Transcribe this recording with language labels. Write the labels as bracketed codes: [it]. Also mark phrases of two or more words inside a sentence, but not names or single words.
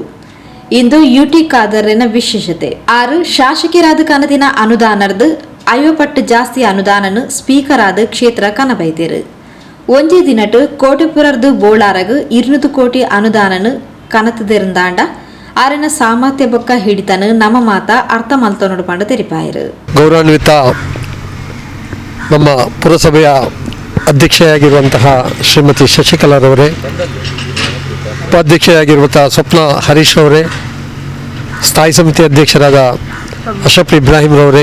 [tcy] ಇಂದು ಯುಟಿ ಖಾದರ್ನ ವಿಶೇಷತೆ 6 ಶಾಸಕರಾದ ಕನದಿನ ಅನುದಾನರ್ದು 50 ಪಟ್ಟು ಜಾಸ್ತಿ ಅನುದಾನನು ಸ್ಪೀಕರ್ ಆದ ಕ್ಷೇತ್ರ ಕನಬೈತೇರು. ಒಂಜಿ ದಿನಟ್ ಕೋಟೆಪುರರ್ದು ಬೋಳಾರಗು 200 ಕೋಟಿ ಅನುದಾನನು ಕನತದಿರಂದಾಂಡ ಆರನ ಸಾಮರ್ಥ್ಯ ಬೊಕ್ಕ ಹಿಡಿತನು ನಮ್ಮ ಮಾತ ಅರ್ಥ ಮಲ್ತನೋಡು ಪಂಡ ತೆರಿಪಾಯರು. [kn] ಗೌರವಾನ್ವಿತ ನಮ್ಮ ಪುರಸಭೆಯ ಅಧ್ಯಕ್ಷೆಯಾಗಿರುವಂತಹ ಶ್ರೀಮತಿ ಶಶಿಕಲಾರವರೇ, ಉಪಾಧ್ಯಕ್ಷೆಯಾಗಿರುವಂತಹ ಸ್ವಪ್ನ ಹರೀಶ್ ಅವರೇ, ಸ್ಥಾಯಿ ಸಮಿತಿ ಅಧ್ಯಕ್ಷರಾದ ಅಶ್ರಫ್ ಇಬ್ರಾಹಿಂರವರೇ,